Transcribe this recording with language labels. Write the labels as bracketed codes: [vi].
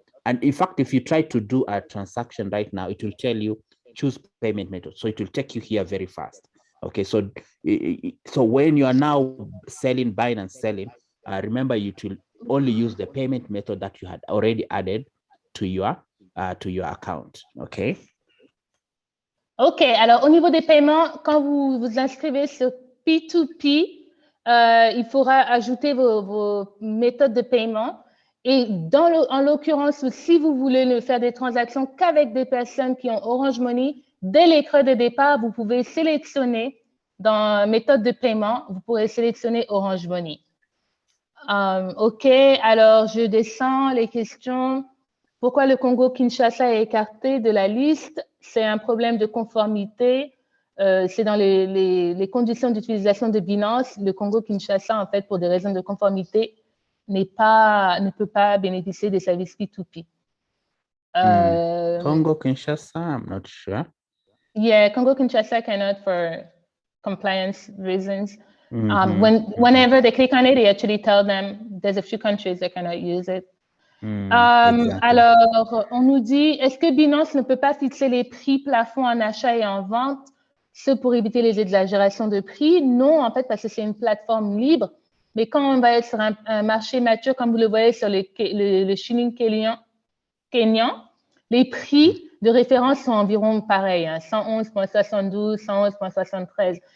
[en] And in fact, if you try to do a transaction right now, it will tell you choose payment method. So it will take you here very fast. Okay, so when you are now buying and selling, remember you to only use the payment method that you had already added to your account. Okay. OK. [fr] Alors, au niveau des paiements, quand vous vous inscrivez sur P2P, il faudra ajouter vos méthodes de paiement. Et en l'occurrence, si vous voulez ne faire des transactions qu'avec des personnes qui ont Orange Money, dès l'écran de départ, vous pouvez sélectionner dans méthode de paiement, vous pourrez sélectionner Orange Money. OK, alors je descends les questions. Pourquoi le Congo-Kinshasa est écarté de la liste? C'est un problème de conformité. C'est dans les conditions d'utilisation de Binance. Le Congo-Kinshasa, en fait, pour des raisons de conformité, ne peut pas bénéficier des services P2P. [en] Congo-Kinshasa, I'm not sure. Yeah, Congo-Kinshasa cannot for compliance reasons. Whenever they click on it, they actually tell them there's a few countries that cannot use it. Exactly. [fr] Alors, on nous dit, est-ce que Binance ne peut pas fixer les prix plafonds en achat et en vente, ce pour éviter les exagérations de prix? Non, en fait, parce que c'est une plateforme libre. Mais quand on va être sur un marché mature, comme vous le voyez sur le shilling kenyan, les prix de référence sont environ pareils, hein, 111,72, 111,73.